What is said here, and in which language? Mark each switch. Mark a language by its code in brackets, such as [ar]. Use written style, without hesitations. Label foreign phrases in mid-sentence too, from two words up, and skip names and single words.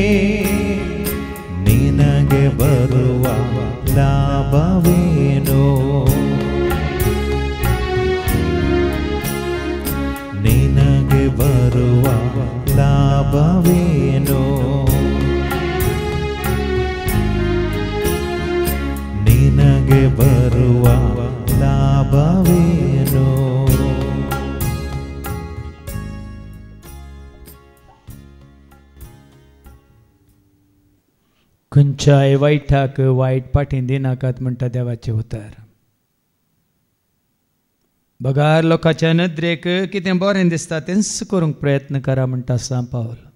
[kn] ನಿನಗೆ ಬರುವ ಲಾಭವೇನೋ, ನಿನಗೆ ಬರುವ ಲಾಭವೇನೋ, ನಿನಗೆ ಬರುವ ಲಾಭವೇನೋ. [kok] खंयच्याय वायटाक वायट पाठीं दिनाकात म्हणटा देवाचें उतर. बगार लोकांच्या नदरेक कितें बरें दिसता तेंच करूंक प्रयत्न करा म्हणटा सांत पावल.